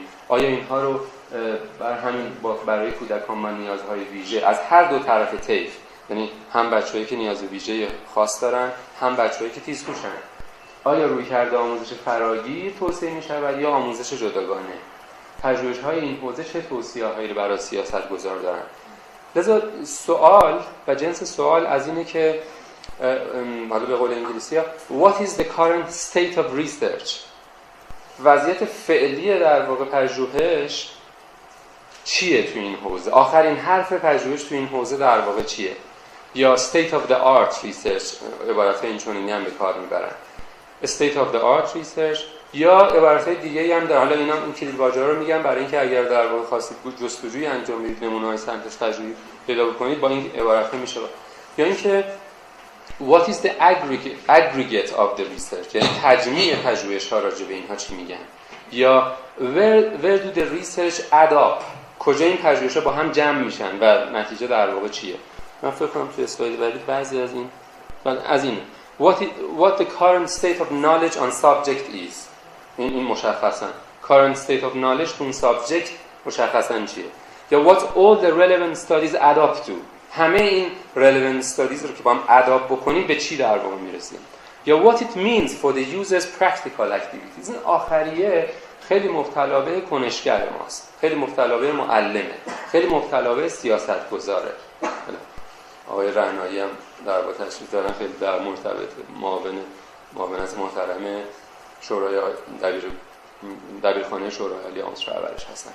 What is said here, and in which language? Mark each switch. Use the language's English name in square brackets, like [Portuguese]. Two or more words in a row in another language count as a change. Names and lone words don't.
[Persian] آیا اینها رو برای کودکان با نیازهای ویژه از هر دو طرف طیف، یعنی هم بچه‌هایی که نیاز ویژه خاص دارن هم بچه‌هایی که تیزهوشن، آیا رویکرد آموزش فراگیر توصیه می‌شود یا آموزش جداگانه؟ پژوهش‌های این حوزه چه توصیه‌هایی رو برای سیاست‌گذار دارن؟ لذا سوال و جنس سوال از اینه که حالا به قول انگلیسی‌ها [English] what is the current state of research، [Persian] وضعیت فعلی در واقع پژوهش چیه تو این حوزه، آخرین حرف پژوهش تو این حوزه در واقع چیه، یا [English] state of the art research، [Persian] عبارت اینچنینی هم به کار میبرن، [English] state of the art research، [Persian] یا عبارت‌های دیگه‌ای هم در حالا اینا این کلیدواژه‌ها رو میگم برای اینکه اگر در واقع خواستید جستجویی انجام بدید نمونه‌های سنتز پژوهی پیدا بکنید با این عبارت‌ها میشه، یا اینکه [English] what is the aggregate of the research، [Persian] یعنی تجمیع پژوهش‌ها راجع به اینها چی میگن، یا [English] where do the research add up، [Persian] کجا این پژوهش‌ها با هم جمع میشن و نتیجه در واقع چیه. من فکر کنم تو اسلاید بعدی بعضی از این [English] what the current state of knowledge on subject is، [Persian] این مشخصا [English] current state of knowledge [Persian] تو اون subject مشخصا چیه، یا [English] what all the relevant studies add up to، [Persian] همه این [English] relevant studies [Persian] رو که با هم [English] add up [Persian] بکنیم به چی در واقع میرسیم، یا [English] what it means for the user's practical activities. [Persian] این آخریه خیلی مبتلا به کنشگر ماست، خیلی مبتلا به معلمه، خیلی مبتلا به سیاستگزاره. آقای رعنایی هم در واقع تشریف دارن، خیلی در مرتبط معاونت محترم شورای دبیرخانه شورای عالی آموزش پرورش هستن.